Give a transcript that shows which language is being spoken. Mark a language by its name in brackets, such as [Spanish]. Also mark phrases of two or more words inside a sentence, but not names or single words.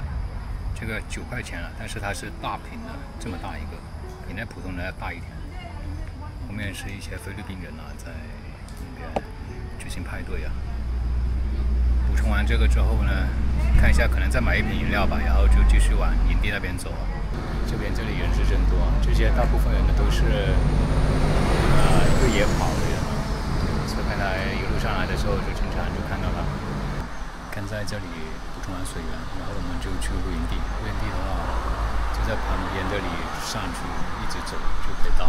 [Chinese] 這個9塊錢了，但是它是大瓶的，這麼大一個，比那普通人要大一點。後面是一些菲律賓人啊，在那邊舉行派對啊。補充完這個之後呢，看一下可能再買一瓶飲料吧，然後就繼續往營地那邊走。這裡人是真多，這些大部分人呢都是越野跑的人，所以剛才一路上來的時候就經常就看到他們。看在這裡補充完水源，然後我們就去露營地。露營地的話，就在旁邊這裡上去，一直走就可以到。